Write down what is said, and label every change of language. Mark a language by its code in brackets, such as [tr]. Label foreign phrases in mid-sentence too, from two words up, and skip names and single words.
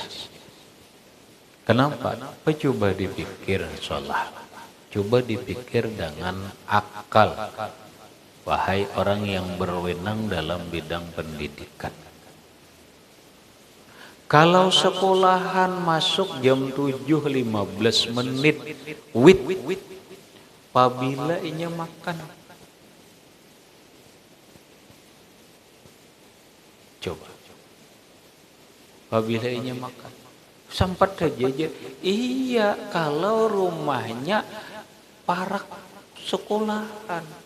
[id] Kenapa? Coba dipikir sholat. Coba dipikir dengan akal. Wahai orang yang berwenang dalam bidang pendidikan. Kalau sekolahan masuk jam 7.15 menit, apabila inya makan. Coba. Apabila inya makan. Sempat saja. Iya, kalau rumahnya parak sekolahan.